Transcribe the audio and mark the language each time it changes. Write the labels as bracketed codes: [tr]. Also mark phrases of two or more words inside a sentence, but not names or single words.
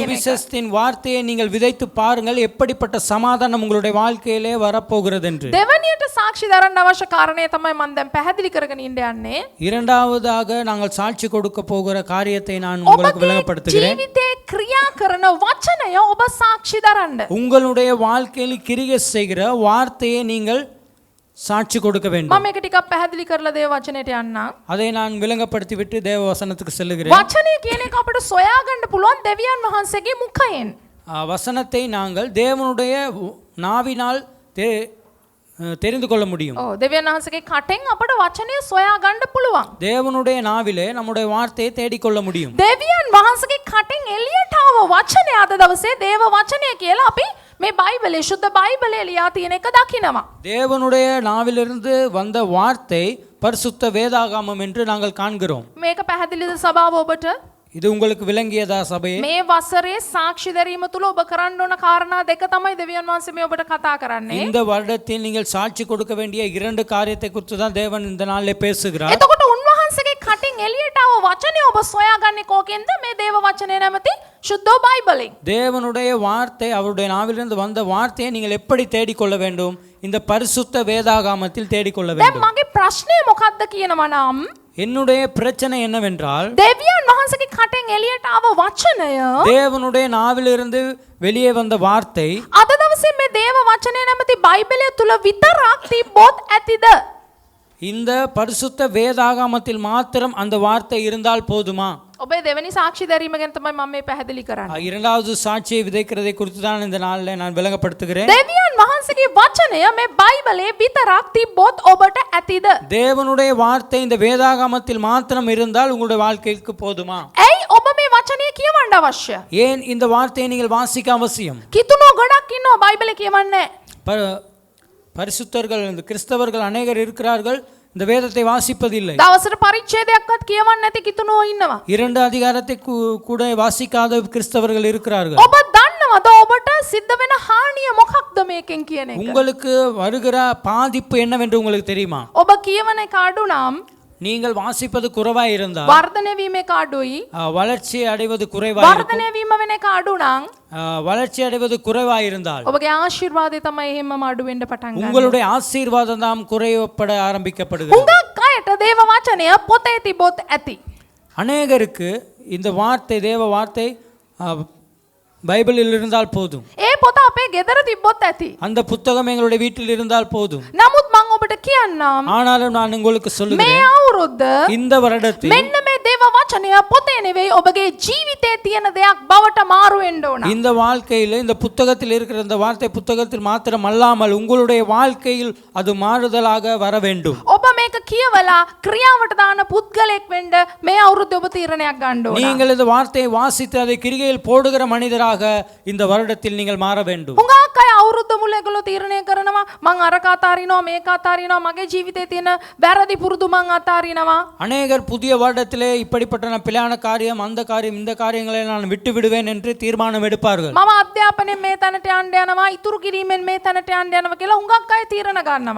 [ta] சுவிசேஷத்தின் வார்த்தையை நீங்கள் விதைத்து பாருங்கள் எப்படிப்பட்ட சமாதானம் உங்களுடைய வாழ்க்கையிலே வரப்போகிறது என்று. [si] දෙවනියට සාක්ෂි දරන්න අවශ්‍ය කාරණේ තමයි මම දැන් පැහැදිලි කරගෙන ඉන්න යන්නේ. [ta] இரண்டாவதாக நாங்கள் சாட்சி கொடுக்க போகிற காரியத்தை நான் உங்களுக்கு விளங்கப்படுத்துகிறேன். [si] ජීවිතේ ක්‍රියා කරන වචනය ඔබ සාක්ෂි දරන්න. [ta] உங்களுடைய வாழ்க்கையில் கிரியை செய்கிற வார்த்தையை நீங்கள் சாட்சி கொடுக்க வேண்டும். [si] මම මේක ටිකක් පැහැදිලி කරලා දේව වචනයට යන්නම්. [ta] அதை நான் விளங்கப்படுத்தி விட்டு தேவ வசனத்துக்கு செல்லுகிறேன். [si] වචනය කියන එක අපිට සොයා ගන්න පුළුවන් දෙවියන් වහන්සේගේ මුඛයෙන්. [ta] வசனத்தை நாங்கள் தேவனுடைய நாவினால் தெரிந்து கொள்ள முடியும். [si] ඔව් දෙවියන් වහන්සේගේ කටෙන් අපිට වචනය සොයා ගන්න පුළුවන්. [ta] தேவனுடைய நாவிலே நம்முடைய வார்த்தையை தேடிக்கொள்ள முடியும். [si] දෙවියන් වහන්සේගේ කටෙන් එළියට ආව වචනය අද දවසේ දේව වචනය කියලා අපි මේ බයිබලයේ සුද්ධ බයිබලයේ ලියා තියෙන එක දකිනවා. [ta] தேவனுடைய நாவிலிருந்து வந்த வார்த்தை பரிசுத்த வேதாகமம் என்று நாங்கள் காண்கிறோம். [si] මේක පැහැදිලිද සභාව ඔබට? [ta] இது உங்களுக்கு விளங்கியதா சபையே? [si] මේ වසරේ සාක්ෂි දැරීම තුල ඔබ කරන්න ඕන කාරණා දෙක තමයි දෙවියන් වහන්සේ මේ ඔබට කතා කරන්නේ. [ta] இந்த வருடத்தில் நீங்கள் சாட்சி கொடுக்க வேண்டிய இரண்டு காரியத்தை குறித்து தான் தேவன் இந்த நாளிலே பேசுகிறார். [si] එතකොට උන්වහන්සේගේ කටින් එළියට ආව වචනේ ඔබ සොයාගන්නේ කොකෙන්ද? මේ දේව වචනේ නැමැති සුද්ධ බයිබලෙන්. [ta] தேவனுடைய வார்த்தை அவருடைய நாவிலிருந்து வந்த வார்த்தையை நீங்கள் எப்படி தேடிக்கொள்ள வேண்டும்? இந்த பரிசுத்த வேதாகமத்தில் தேடிக்கொள்ள [si] දැන් [ta] வேண்டும். [si] මගේ ප්‍රශ්නය මොකක්ද කියනවා නම් [ta] என்னுடைய பிரச்சனை என்னவென்றால் [si] දෙවියන් වහන්සේගේ කටෙන් එළියට ආව වචනය [ta] தேவனுடைய நாவிலிருந்து வெளியே வந்த வார்த்தை [si] අද දවසේ මේ දේව වචනය නැමැති බයිබලය තුල විතරක් තිබ්බොත් ඇතිද? [ta] இந்த பரிசுத்த வேதாகமத்தில் மாத்திரம் அந்த வார்த்தை இருந்தால் போதுமா? [si] ඔබේ දෙවෙනි සාක්ෂි දැරීම ගැන තමයි මම මේ පැහැදිලි කරන්නේ. [ta] இரண்டாவது சாட்சியை விதைக்கிறதை குறித்து தான் இந்த நாளில் நான் விளங்கப்படுத்துகிறேன். [si] දෙවියන් වහන්සේ වහන්සේගේ වචනය මේ බයිබලේ විතරක් තිබ්බොත් ඔබට ඇතිද? [ta] தேவனுடைய வார்த்தை இந்த வேதாகமத்தில் மாத்திரம் இருந்தால் உங்களுடைய வாழ்க்கைக்கு போதுமா? [si] ඇයි ඔබ මේ වචනය කියවන්න අවශ්‍ය? [ta] ஏன் இந்த வார்த்தையை நீங்கள் வாசிக்க அவசியம்? [si] කිතුණෝ ගොඩක් ඉන්නවා බයිබලේ කියවන්නේ. [ta] பரிசுத்தர்கள் இந்த கிறிஸ்தவர்கள் அநேகர் இருக்கிறார்கள் இந்த வேதத்தை வாசிப்பதில்லை. [si] දවසට පරිච්ඡේදයක්වත් කියවන්නේ නැති කිතුණෝ ඉන්නවා. [ta] 2 அதிகாரத்தை கூட வாசிக்காத கிறிஸ்தவர்கள் இருக்கிறார்கள். [si] ඔබ දන්නවද ඔබට සිද්ධ වෙන හානිය මොකක්ද මේකෙන් කියන එක? [ta] உங்களுக்கு வருகிற பாதிப்பு என்னவென்று உங்களுக்கு தெரியுமா? [si] ඔබ කියවන එක අඩු නම් [ta] நீங்கள் வாசிப்பது குறைவாய் இருந்தால் [si] වර්ධනය වීම එක අඩුයි. [ta] வளர்ச்சி அடைவது குறைவாய் இருக்கும். [si] වර්ධනය වීම වෙන එක අඩු නම් [ta] வளர்ச்சி அடைவது குறைவாய் இருந்தால் [si] ඔබගේ ආශිර්වාදය තමයි එහෙමම අඩු වෙන්න පටන් ගන්නේ. [ta] உங்களுடைய ஆசீர்வாதம் தான் குறையப்பட ஆரம்பிக்கப்படுகிறது. [si] හුඟක් අයට දේව වචනය පොතේ තිබොත් ඇති. [ta] அநேகருக்கு இந்த வார்த்தை தேவ வார்த்தை பைபிளில் இருந்தால் போதும். [si] ඒ පොත අපේ ගෙදර තිබ්බොත් ඇති. [ta] அந்த புத்தகம் எங்களுடைய வீட்டில் இருந்தால் போதும். [si] නමුත් මම ඔබට කියන්නම් [ta] ஆனாலும் நான் உங்களுக்கு [si] මේ [ta] சொல்லுகிறேன் [si] අවුරුද්ද [ta] இந்த வருடத்தில் [si] මෙන්න මේ දේව වචනය පොතේ නෙවෙයි ඔබගේ ජීවිතේ තියෙන දෙයක් බවට මාරු වෙන්න ඕන. [ta] இந்த வாழ்க்கையில் இந்த புத்தகத்தில் இருக்கிற இந்த வார்த்தை புத்தகத்தில் மாத்திரம் அல்லாமல் உங்களுடைய வாழ்க்கையில் அது மாறுதலாக வர வேண்டும். [si] ඔබ මේක කියවලා ක්‍රියාවට දාන පුද්ගලෙක් වෙන්න මේ අවුරුද්ද ඔබ තීරණයක් ගන්න ඕන. [ta] நீங்கள் இந்த வார்த்தையை வாசித்து அதை கிரிகையில் போடுகிற மனிதராக இந்த வருடத்தில் நீங்கள் மாற வேண்டும். [si] හුඟක් අය අවුරුද්ද මුල ඒගොල්ලෝ තීරණය කරනවා මං අරක අතාරිනවා මේක අතාරිනවා මගේ ජීවිතේ තියෙන වැරදි පුරුදු මං අතාරිනවා. [ta] அநேகர் புதிய வருடத்திலே இப்படிப்பட்ட பிழையான காரியம் அந்த காரியம் இந்த காரியங்களை நான் விட்டு விடுவேன் என்று தீர்மானம் எடுப்பார்கள். [si] මම අධ්‍යාපනයෙන් මේ තැනට යන්න යනවා ඉතුරු කිරීමෙන් මේ තැනට යන්න යනවා කියලා හුඟක් අය තීරණ ගන්නවා.